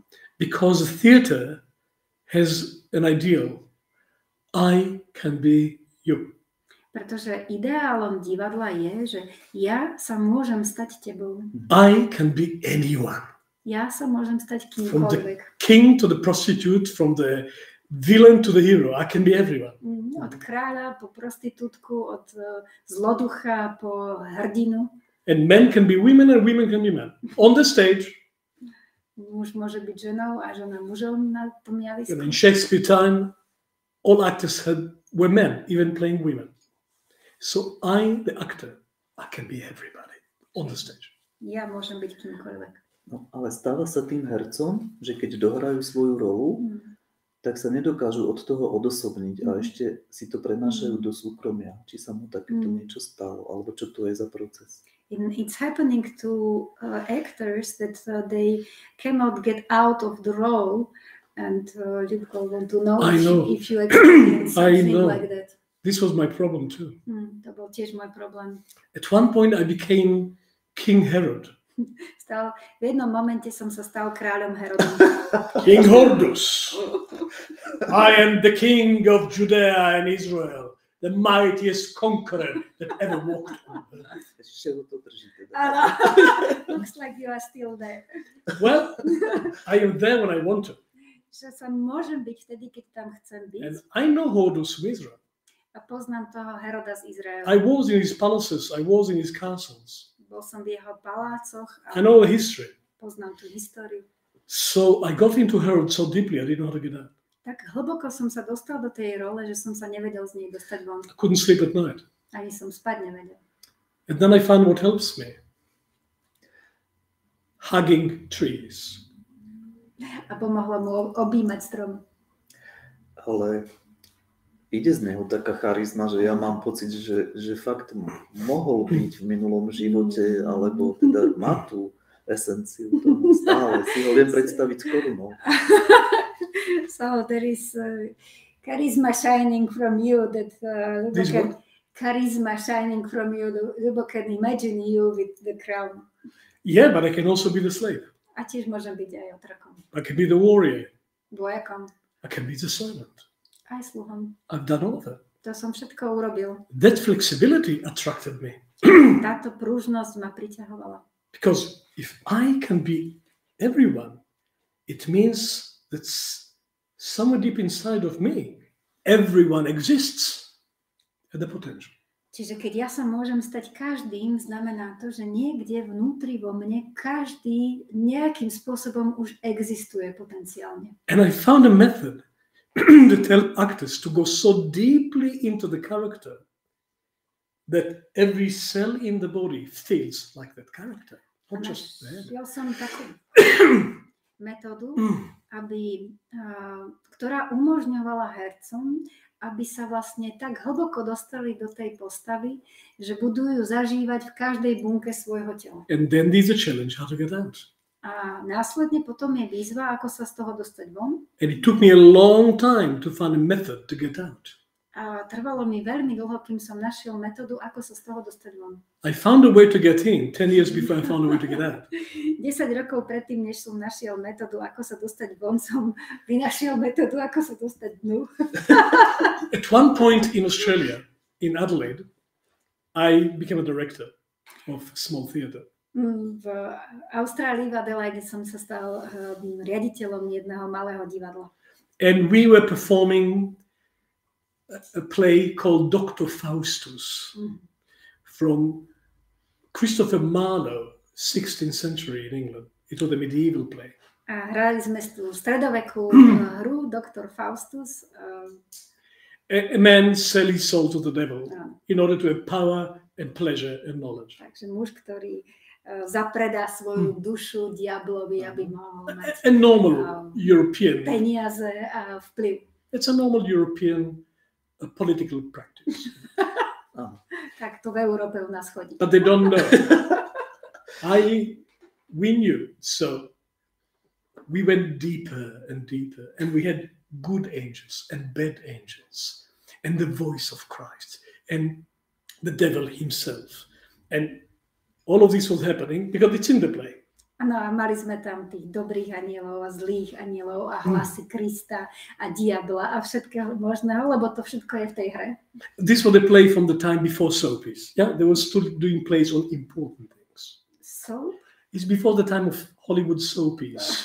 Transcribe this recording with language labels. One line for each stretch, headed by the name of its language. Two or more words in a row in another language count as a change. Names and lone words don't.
English: Because theater has an ideal. I can be you.
Slovak: Pretože ideálom divadla je, že ja sa môžem stať tebou.
English: I can be anyone.
Slovak: Ja sa môžem stať
English: From the
Slovak: kýmkoľvek.
English: king to the prostitute, from the villain to the hero. I can be everyone.
Slovak: Od kráľa po prostitútku, od zloducha po hrdinu.
English: And men can be women and women can be men. On the stage.
Slovak: Muž môže byť ženou a žena mužom na tom javisku.
English: In Shakespeare time, all actors were men, even playing women. So I, the actor, I can be everybody on the stage.
Slovak: Ja môžem byť kýmkoľvek. No, ale stáva sa tým hercom, že keď dohrajú svoju rolu, tak sa nedokážu od toho odosobniť a ešte si to prenášajú do súkromia. Či sa mu takéto niečo stalo, alebo čo to je za proces.
English: It's happening to actors that they cannot get out of the role, and you want to know if you experience something like that. This was my problem too.
Slovak: To bol tiež môj problém.
English: At one point I became King Herod.
Slovak: V jednom momente som sa stal kráľom Herodom.
English: King Horus. I am the king of Judea and Israel, the mightiest conqueror that ever walked on earth. Looks like you are still there. Well, I am there when I want to.
Slovak: Že sa môžem byť vtedy, keď tam chcem byť.
English: And I know Horus from Israel.
Slovak: A poznám toho Heroda z Izraela.
English: I was in his palaces, I was in his castles.
Slovak: Bol som v jeho palácoch a
English: I know the history.
Slovak: Poznám tú históriu.
English: So I got into Herod so deeply, I didn't know how to get out.
Slovak: Tak hlboko som sa dostal do tej role, že som sa nevedel z nej dostať von.
English: I couldn't sleep at night.
Slovak: Ani som spať nevedel.
English: And then I found what helps me. Hugging trees.
Slovak: A pomohlo mu objímať strom. Ale ide z neho taká charizma, že ja mám pocit, že fakt mohol byť v minulom živote, alebo teda má tú esenciu toho stále. Si ho viem predstaviť skoro, no.
English: So there is charisma shining from you that charisma shining from you. Lubo can imagine you with the crown. Yeah, but I can also be the slave.
Slovak: A tiež môžem byť aj otrokom.
English: I can be the warrior.
Slovak: Vojakom.
English: I can be the servant.
Slovak: Aj sluhom.
English: I've done all of that.
Slovak: To som všetko urobil.
English: That flexibility attracted me.
Slovak: Táto pružnosť ma priťahovala.
English: Because if I can be everyone, it means that somewhere deep inside of me, everyone exists. at the potential.
Slovak: Čiže keď ja sa môžem stať každým, znamená to, že niekde vnútri vo mne každý nejakým spôsobom už existuje potenciálne.
English: And I found a method that helped actors to go so deeply into the character that every cell in the body feels like that character. Not just there.
Slovak: Našiel som takú metódu, ktorá umožňovala hercom, aby sa vlastne tak hlboko dostali do tej postavy, že budú ju zažívať v každej bunke svojho tela.
English: And then there's a challenge how to get out.
Slovak: A následne potom je výzva, ako sa z toho dostať von.
English: And it took me a long time to find a method to get out.
Slovak: A trvalo mi veľmi dlho, kým som našiel metódu, ako sa z toho dostať von.
English: I found a way to get in 10 years before I found a way to get out.
Slovak: 10 rokov predtým, než som našiel metódu, ako sa dostať von, som vynašiel metódu, ako sa dostať dnu.
English: At one point in Australia, in Adelaide, I became a director of a small theatre.
Slovak: V Austrálii, v Adelaide som sa stal riaditeľom jedného malého divadla.
English: And we were performing a play called Dr. Faustus from Christopher Marlowe, 16th century in England. It was a medieval play.
Slovak: A hrali sme tú stredovekú hru Dr. Faustus.
English: A man sell his soul to the devil in order to have power and pleasure and knowledge.
Slovak: Takže muž, ktorý zapredá svoju dušu diablovi, aby mohol mať a
English: normal European
Slovak: peniaze a vplyv.
English: It's a normal European political practice.
Slovak: Tak to v Európe u nás chodí.
English: But they don't know. We knew, so we went deeper and deeper, and we had good angels and bad angels, and the voice of Christ, and the devil himself. And all of this was happening because it's in the play.
Slovak: Áno, a mali sme tam tých dobrých anielov a zlých anielov a hlasy Krista a diabla a všetkého možného, lebo to všetko je v tej hre.
English: This was a play from the time before soapies. Yeah, they were still doing plays on important things. Soap? It's before the time of Hollywood soapies.